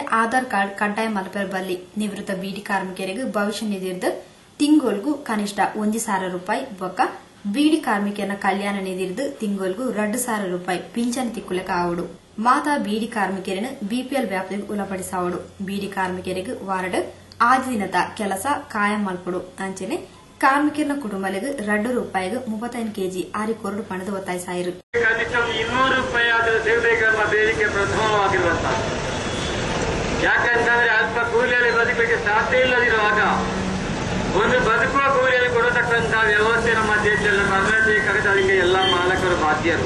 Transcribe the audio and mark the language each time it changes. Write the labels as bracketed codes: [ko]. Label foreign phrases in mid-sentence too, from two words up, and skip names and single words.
[tcy] ಆಧಾರ್ ಕಾರ್ಡ್ ಕಡ್ಡಾಯ ಮಲ್ಪೆರ್ ಬಲ್ಲಿ ನಿವೃತ್ತ ಬೀಡಿ ಕಾರ್ಮಿಕರಿಗೆ ಭವಿಷ್ಯ ನಿಧಿರ್ದು ತಿಂಗೋಲ್ಗೂ ಕನಿಷ್ಠ 1,000 ರೂಪಾಯಿ ಬೊಕ್ಕ ಬೀಡಿ ಕಾರ್ಮಿಕರ ಕಲ್ಯಾಣ ನಿಧಿರ್ದು ತಿಂಗೋಲ್ಗೂ 2,000 ರೂಪಾಯಿ ಪಿಂಚಣಿ ತಿಕ್ಕುಲೆಕ ಆವಡು ಮಾತಾ ಬೀಡಿ ಕಾರ್ಮಿಕರನ್ನು ಬಿಪಿಎಲ್ ವ್ಯಾಪ್ತಿಗೆ ಉಳಪಡಿಸಾವಡು ಬೀಡಿ ಕಾರ್ಮಿಕರಿಗೆ ವಾರಡ್ ಆದಿ ದಿನದ ಕೆಲಸ ಕಾಯಂ ಮಲ್ಪಡು ಅಂಚನೆ ಕಾರ್ಮಿಕರ ಕುಟುಂಬಗಳಿಗೆ 2 ರೂಪಾಯಿಗೆ 35 ಕೆಜಿ ಆರಿ ಕೊರಡು ಪಣದ ಒತ್ತಾಯಿಸಾಯಿರು. [kn] ಕನಿಷ್ಠ 200 ರೂಪಾಯಿ ಆದರೂ ಸಿಗಬೇಕೆಂಬ ಬೇಡಿಕೆ ಪ್ರಥಮವಾಗಿರುವಂತಹ ಯಾಕಂತಂದ್ರೆ ಅಲ್ಪ ಕೂಲಿಯಲ್ಲಿ ಬದುಕಲಿಕ್ಕೆ ಸಾಧ್ಯ ಇಲ್ಲದಿರುವಾಗ ಒಂದು ಬದುಕುವ ಕೂಲಿಯಲ್ಲಿ ಕೊಡತಕ್ಕಂತಹ ವ್ಯವಸ್ಥೆ ನಮ್ಮ ದೇಶದಲ್ಲಿ ಬರಲೇಬೇಕಾಗದಕ್ಕೆ ಎಲ್ಲ ಮಾಲಕರು ಬಾಧ್ಯರು.